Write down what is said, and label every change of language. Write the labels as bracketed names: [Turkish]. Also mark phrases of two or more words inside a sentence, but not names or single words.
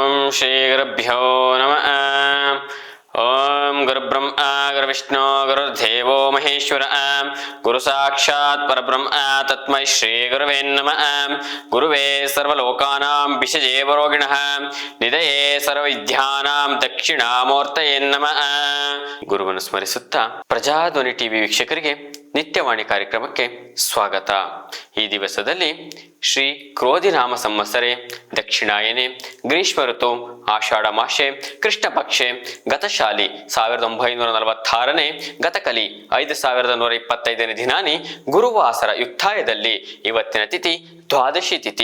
[Sanskrit] ಶ್ರೀ ಗುರುಭ್ಯೋ ನಮಃ. ಓಂ ಗುರುಬ್ರಹ್ಮ ಗುರುವಿಷ್ಣು ಗುರುರ್ದೇವೋ ಮಹೇಶ್ವರ ಗುರು ಸಾಕ್ಷಾತ್ ಪರಬ್ರಹ್ಮ ತಸ್ಮೈ ಶ್ರೀ ಗುರುವೇ ನಮಃ. ಗುರುವೇ ಸರ್ವಲೋಕಾನಾಂ ಭಿಷಜೇ ವರೋಗಿಣಃ ನಿಧಯೇ ಸರ್ವವಿದ್ಯಾನಾಂ ದಕ್ಷಿಣಾಮೂರ್ತಯೇ ನಮಃ. [Kannada] ಗುರುವನ್ನು ಸ್ಮರಿಸುತ್ತಾ ಪ್ರಜಾಧ್ವನಿ ಟಿವಿ ವೀಕ್ಷಕರಿಗೆ ನಿತ್ಯವಾಣಿ ಕಾರ್ಯಕ್ರಮಕ್ಕೆ ಸ್ವಾಗತ. ಈ ದಿವಸದಲ್ಲಿ [Sanskrit] ಶ್ರೀ ಕ್ರೋಧಿನಾಮ ಸಂವತ್ಸರೆ ದಕ್ಷಿಣಾಯನೆ ಗ್ರೀಷ್ಮ ಋತು ಆಷಾಢ ಮಾಸೆ ಕೃಷ್ಣ ಪಕ್ಷೆ ಗತಶಾಲಿ 1946ನೇ ಗತಕಲಿ 5125ನೇ ದಿನಾನಿ ಗುರುವಾಸರ [Kannada] ಯುಕ್ತಾಯದಲ್ಲಿ ಇವತ್ತಿನ ತಿಥಿ ದ್ವಾದಶಿ ತಿಥಿ.